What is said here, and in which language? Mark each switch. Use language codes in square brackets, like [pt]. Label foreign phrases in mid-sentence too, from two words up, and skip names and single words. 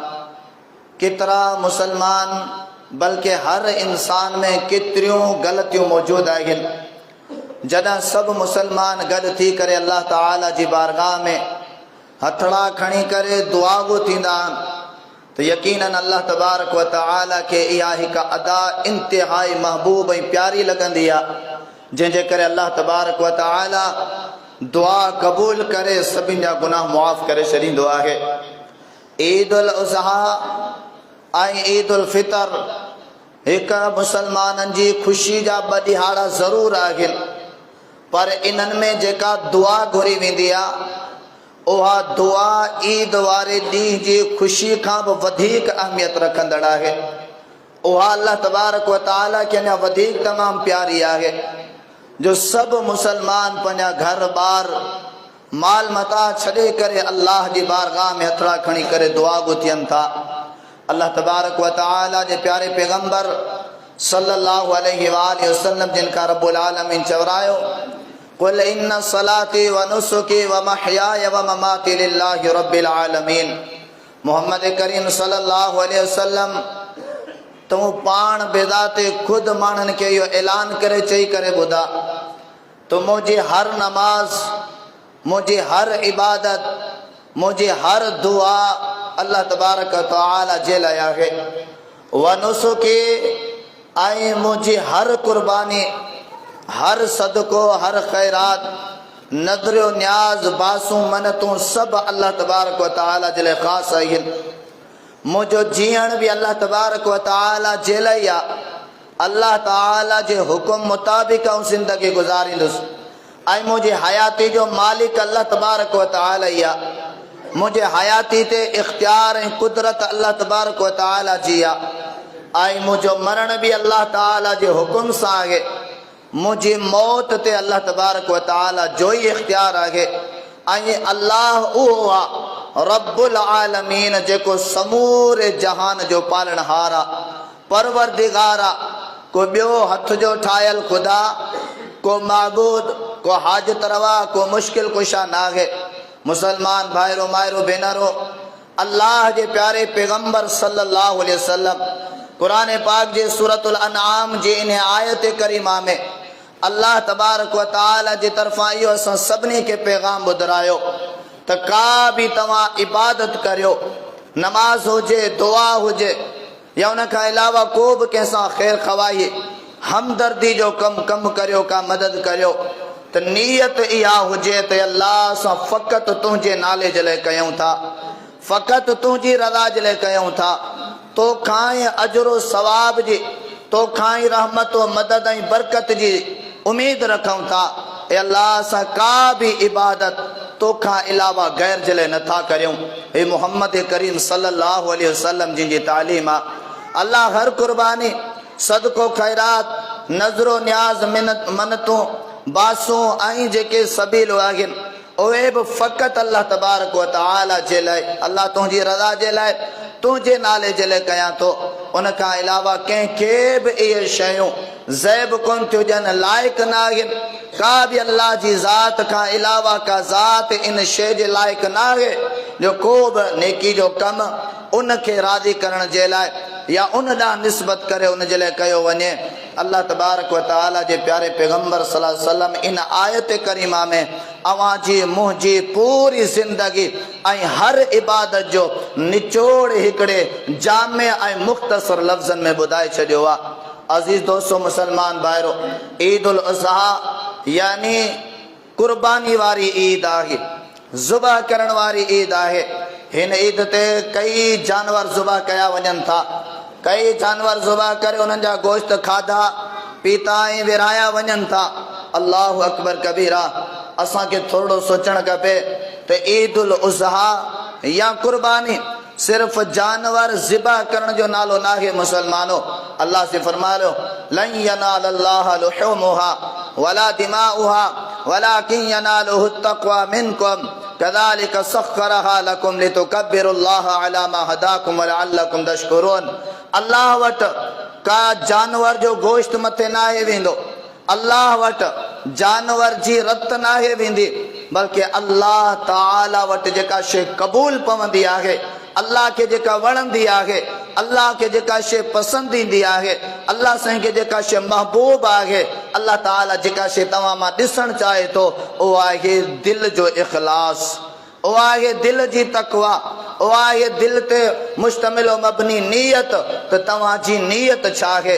[sd] केतिरा मुसलमान बल्कि हर इंसान में केतिरियूं ग़लतियूं मौजूदु आहिनि। जॾहिं सभु मुसलमान गॾु थी करे अल्लाह ताला जी बारगाह में हथड़ा खणी करे दुआ बि थींदा आहिनि त यकीनन [ar] الله تبارك وتعالى [sd] खे इहा हिकु अदा इंतिहाई महबूब ऐं प्यारी लॻंदी आहे जंहिंजे करे [ar] الله تبارك وتعالى [sd] दुआ क़बूल करे सभिनी जा गुनाह मुआफ़ करे छॾींदो आहे। ईद उल अज़हा ऐं ईद उल फितर हिकु मुसलमाननि जी ख़ुशी जा ॿ ॾिहाड़ा ज़रूरु आहिनि पर इन्हनि में जेका दुआ घुरी वेंदी आहे उहा दुआ ईद वारे ॾींहुं जी ख़ुशी खां बि वधीक अहमियत रखंदड़ आहे। उहा [ar] الله تبارك وتعالى [sd] खे अञा वधीक तमामु प्यारी आहे जो सभु मुसलमान पंहिंजा घर ॿार माल मता छॾे करे अल्लाह जी बारगाह में हथड़ा खणी करे दुआ बि थियनि था। [ar] الله تبارك وتعالى [sd] जे प्यारे पैगंबर [ar] صلى الله عليه وسلم [sd] जिनका [ar] رب العالمين [sd] चवरायो [ar] قل إن صلاتي ونسكي ومحياي ومماتي لله رب العالمين. [sd] मोहम्मद करीम [ar] صلى الله عليه وسلم [sd] तूं पाण बेदाते खुद माण्हुनि खे इहो ऐलान करे चई करे ॿुधा तो मुंहिंजी हर नमाज मुंहिंजी हर इबादत मुंहिंजी हर दुआ [ar] الله تبارك وتعالى [sd] जे लाइ आहे। [ar] ونسكي [sd] ऐं मुंहिंजी हर कुर्बानी हर सदको हर ख़ैरात नज़रियो न्याज़ बासूं मनतूं सभु [ar] الله تبارك وتعالى [sd] जे लाइ ख़ासि आहिनि। मुंहिंजो जीअण बि [ar] الله تبارك وتعالى [sd] जे लाइ आहे। अल्लाह ताला जे हुकुम मुताबिक़ ऐं ज़िंदगी गुज़ारींदुसि ऐं मुंहिंजी हयाती जो मालिक [ar] الله تبارك وتعالى [sd] ई आहे। मुंहिंजे हयाती ते इख़्तियार ऐं कुदरत [ar] الله تبارك وتعالى [sd] जी आहे ऐं मुंहिंजो मरण बि अल्लाह ताला जे हुकुम सां आहे। मुंहिंजी मौत ते [ar] الله تبارك وتعالى [sd] जो ई इख़्तियार आहे ऐं अल्लाह उहो आहे [ar] رب العالمين [sd] जेको समूरे जहान जो पालनहार आहे, परवरदिगार आहे। को ॿियो हथ जो ठाहियल ख़ुदा, को माबूद, को हाजत रवा, को मुश्किल कुशा नाहे। मुसलमान भाइरो माइरो भेनरो, अल्लाह जे प्यारे पैगंबर [ar] صلى الله عليه وسلم [sd] क़ुरान पाक जे सूरतुल अनआम जे इन आयत करीमा में [ar] الله تبارك وتعالى [sd] जे तरफ़ां इहो असां सभिनी खे पैगाम ॿुधायो त का बि तव्हां इबादत करियो, नमाज़ हुजे, दुआ हुजे या उन खां अलावा को बि कंहिंसां ख़ैर ख़वाही हमदर्दी जो कमु करियो, का मदद करियो त नियत इहा हुजे त अल्लाह असां फ़क़ति तुंहिंजे नाले जे लाइ कयूं था, फ़क़ति तुंहिंजी रज़ा जे लाइ कयूं था। तोखां ई अजरो सवाब जी, तोखां ई रहमत व मदद ऐं बरकत जी उमेद रखूं था। ए अल्लाह असां का बि इबादत तोखां अलावा गैर जे लाइ नथा करियूं। हे मुहम्मद करीम [ar] صلى الله عليه وسلم [sd] जिन जी तालीम आहे। अल्लाह हर कुर्बानी, सदको ख़ैरात, नज़रो न्याज़, मनतूं, बासूं ऐं जेके सबील आहिनि उहे बि फ़क़ति [ar] الله تبارك وتعالى [sd] जे लाइ, अल्लाह तुंहिंजी रज़ा जे लाइ, तुंहिंजे नाले जे लाइ कयां थो। उन खां अलावा कंहिंखे बि इहे शयूं ज़ैब कोन थियूं ॾियनि, लाइक़ु न आहिनि। का बि अल्लाह जी ज़ात खां अलावा का ज़ात इन शइ जे लाइक़ु न आहे जो को बि नेकी जो कमु उनखे राज़ी करण जे लाइ या उन ॾांहुं निस्बत करे उन जे लाइ कयो वञे। [ar] الله تبارك وتعالى [sd] जे प्यारे पैगंबर [ar] صلى الله عليه وسلم [sd] इन आयत करीमा में अवां जी मुंहिंजी पूरी ज़िंदगी ऐं हर इबादत जो निचोड़ हिकिड़े जामे ऐं मुख़्तसर लफ़्ज़नि में ॿुधाए छॾियो आहे। अज़ीज़ दोस्तो मुसलमान भाइरो, ईद उल अज़हा यानी कुर्बानी वारी ईद आहे, ज़ुबह करण वारी ईद आहे। हिन ईद ते कई जानवर ज़ुबह कया वञनि था, कई जानवर ज़ुबह करे उन्हनि जा गोश्त खाधा पीता ऐं विराया वञनि था। [ar] الله أكبر كبيرا. [sd] असांखे थोरो सोचणु खपे त ईद उल अज़हा या कुर्बानी सिर्फ़ जानवर ज़िबा करण जो नालो न आहे। मुसलमानो, अल्लाह से फरमायो [ar] لن ينال الله لحومها ولا دماؤها ولكن يناله التقوى منكم كذلك سخرها لكم لتكبروا الله على ما هداكم ولعلكم تشكرون. [sd] अल्लाह वटि का जानवर जो गोश्त मथे न आहे वेंदो, अल्लाह वटि जानवर जी रत न आहे वेंदी, बल्कि अल्लाह ताला वटि जेका शइ क़बूल पवंदी आहे, अल्लाह के जेका वणंदी आहे, अल्लाह के जेका शइ पसंदि ईंदी आहे, अल्लाह साईं खे जेका शइ महबूब आहे, अल्लाह ताला जेका शइ तव्हां मां ॾिसणु चाहे थो उहो आहे दिलि जो इख़लास, उहो आहे दिलि जी तक़वा, उहो आहे दिलि ते मुश्तमिल मबनी नियत त तव्हांजी नियत छा आहे।